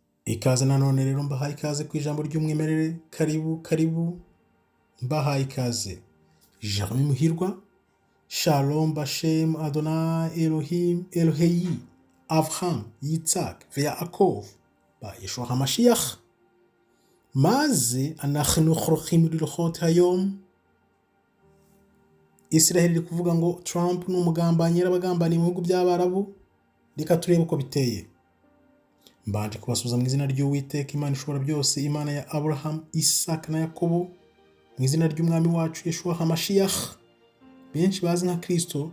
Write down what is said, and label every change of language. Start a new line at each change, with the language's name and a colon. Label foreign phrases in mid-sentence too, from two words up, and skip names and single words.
Kinyarwanda: Ikaze nanone rero mbahaye ikaze ku ijambo ry'umwimerere, karibu mbahaye ikaze. Jeremy Muhirwa,
Hebrew: שלום בשם אדוני אלוהים אלוהי אברהם יצחק יעקב בא ישוע המשיח maze אנחנו חורוכים ללכת היום.
Kinyarwanda: Israel iri kuvuga ngo Trump ni umugambanyi yarabagambaniye mu bihugu by'Abarabu. Reka turebe uko biteye. Mbanje kubasubiza mu izina ry'Uwiteka Imana ishobora byose, Imana ya Abraham, Isaac na Yakobo, mu izina ry'umwami wacu
Hebrew: ישוע המשיח
Kinyarwanda: benshi bazi nka Kristo.